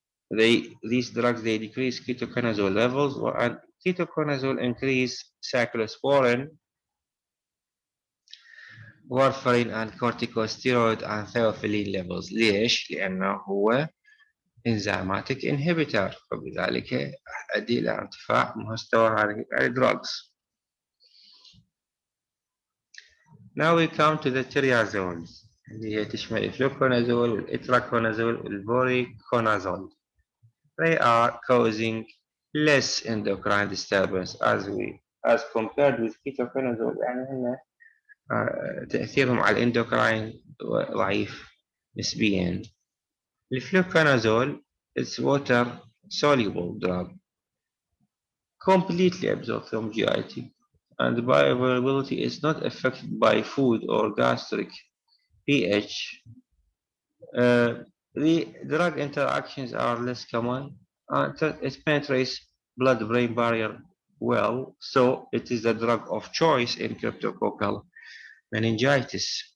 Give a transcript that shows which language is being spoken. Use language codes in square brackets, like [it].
[en] These drugs decrease ketoconazole levels, and ketoconazole increase cyclosporin, warfarin, and corticosteroid and theophylline levels. [ar] ليش؟ لأنه هو [en] enzymatic inhibitor، [ar] وبذلك يؤدي إلى ارتفاع مستوى هذه drugs. [en] Now we come to the triazoles [ar] اللي هي تشمل الفلوكونازول والإتراكونازول والفوريكونازول. [en] They are causing less endocrine disturbance as compared with ketoconazole. [ar] يعني هنا تأثيرهم على الاندوكراين ضعيف نسبيا. [en] الفلوكونازول is water soluble drug, completely absorbed from GIT, and the bioavailability is not affected by food or gastric pH. The drug interactions are less common and it penetrates blood-brain barrier well, so it is the drug of choice in cryptococcal meningitis.